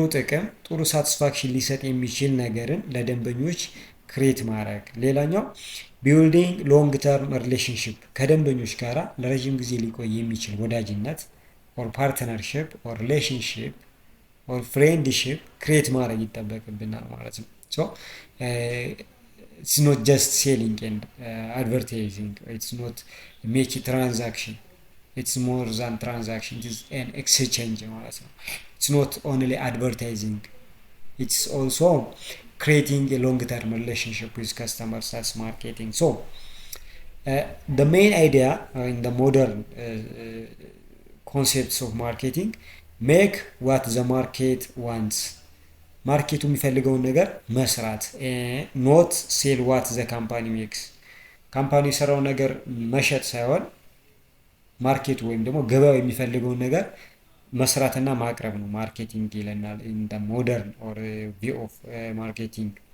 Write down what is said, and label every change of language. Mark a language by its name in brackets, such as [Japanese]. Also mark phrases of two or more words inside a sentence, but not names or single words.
[Amharic] ጥቅም ጥሩ ሳቲስፋክሽን ሊሰጥ የሚችል ነገርን ለደንበኞች ክሬት ማድረግ። ሌላኛው [English] building long term relationship [Amharic] ከደንበኞች ጋር ለረዥም ጊዜ ሊቆይ የሚችል ወዳጅነት [English] or partnership or relationship or friendship [Amharic] ክሬት ማድረግ ይጠበቅብናል ማለት ነው። [English] so it's not just selling and advertising. It's not make a transaction. It's more than transaction. It is an exchange [Amharic] ማለት ነው። [English] It's not only advertising. It's also creating a long-term relationship with customers. That's marketing. So the main idea in the modern concepts of marketing make what the market wants. [Amharic] ማርኬቱ የሚፈልገውን ነገር መስራት [English] not sell what the company makes [Amharic] ካምፓኒ የሰራውን ነገር መሸጥ ሳይሆን ማርኬቱ ወይም ደግሞ ገበያው የሚፈልገውን ነገር መስራትና ማቅረብ ነው ማርኬቲንግ ይለናል [English] in the modern or view of marketing።